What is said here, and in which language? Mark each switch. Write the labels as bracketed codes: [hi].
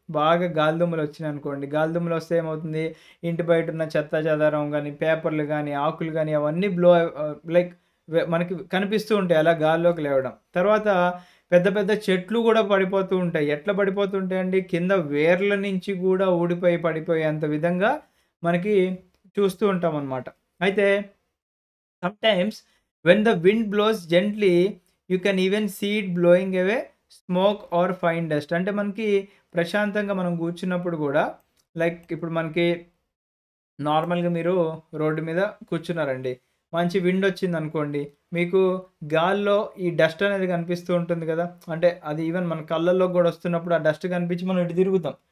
[te] బాగా గాలిదుమ్మలు వచ్చినాయనుకోండి. గాలిదుమ్మలు వస్తే ఏమవుతుంది? ఇంటి బయట ఉన్న చెత్తా చెదారం గాని, పేపర్‌లు గాని, ఆకులు గాని అవన్నీ లైక్ మనకి కనిపిస్తూ ఉంటాయి అలా గాల్లోకి లేవడం. తర్వాత పెద్ద పెద్ద చెట్లు గూడా పడిపోతూ ఉంటాయి. ఎట్లా పడిపోతూ ఉంటాయండి? కింద వేర్ల నుంచి గూడా ఊడిపోయి పడిపోయేంత విధంగా మనకి చూస్తూ ఉంటామనమాట. [en] అయితే sometimes when the wind blows gently, you can even see it blowing away smoke or fine dust. [te] అంటే మనకి ప్రశాంతంగా మనం కూర్చున్నప్పుడు గూడా లైక్ ఇప్పుడు మనకి నార్మల్‌గా మీరు రోడ్డు మీద కూర్చున్నారండి. మంచి విండ్ వచ్చిందనుకోండి. మీకు గాల్లో ఈ డస్ట్ అనేది కనిపిస్తూ ఉంటుంది గదా! అంటే అది ఈవెన్ మన కళ్ళల్లోకి గూడా వస్తున్నప్పుడు ఆ డస్ట్ కనిపించి మనం ఇటు తిరుగుతాం.